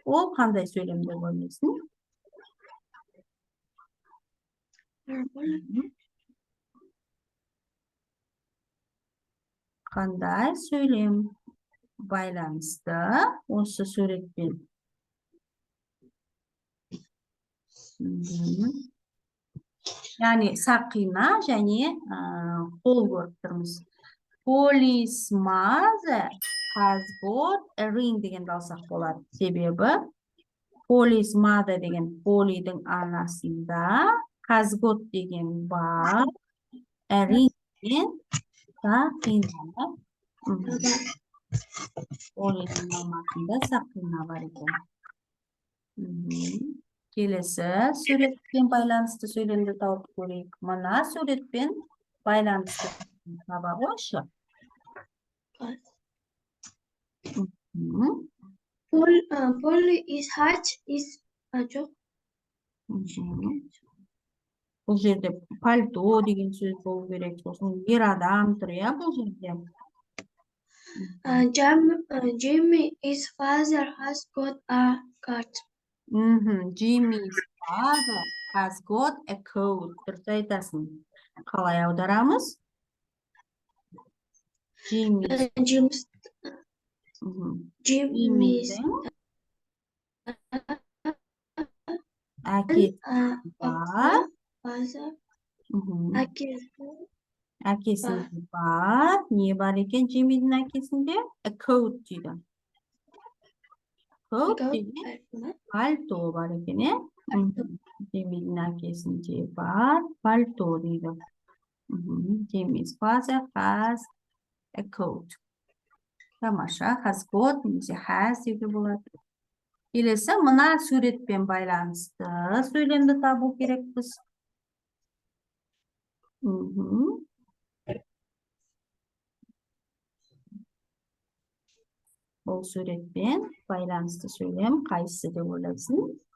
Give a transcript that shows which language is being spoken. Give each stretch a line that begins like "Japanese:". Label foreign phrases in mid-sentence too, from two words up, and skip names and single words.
Kazakh: Ол қандай сөйлем деп ойлайсың? Қандай сөйлем байланысты осы суретпен? Яғни сақина және қол көріп тұрмыз.
English: Polly's mother has got a ring
Kazakh: дегенді алсақ болады. Себебі
English: Polly's mother
Kazakh: деген Polly'дің анасында,
English: has got
Kazakh: деген бар,
English: a ring
Kazakh: деген сақина. Polly'дің мамасында сақина бар екен. Келесі суретпен байланысты сөйлемді тауып көрейік. Мына суретпен байланысты таба қойшы.
English: Polly is hot is
Kazakh: жоқ. Бұл жерде пальто деген сөз болу керек. Сосын ер адам тұр, иә, бұл жерде.
English: Jimmy is father has got a cat. Jimmy's father has got a coat.
Kazakh: Дұрыс айтасың. Қалай аударамыз? Jimmy's әкесінде бар. Не бар екен Jimmy'дің әкесінде?
English: A coat
Kazakh: дейді. Coat деген пальто бар екен, е? Jimmy'дің әкесінде бар пальто дейді.
English: Jimmy's father has a coat.
Kazakh: Тамаша, has got немесе has деуге болады. Келесі, мына суретпен байланысты сөйлемді табу керекпіз. Бұл суретпен байланысты сөйлем қайсысы деп ойлайсың?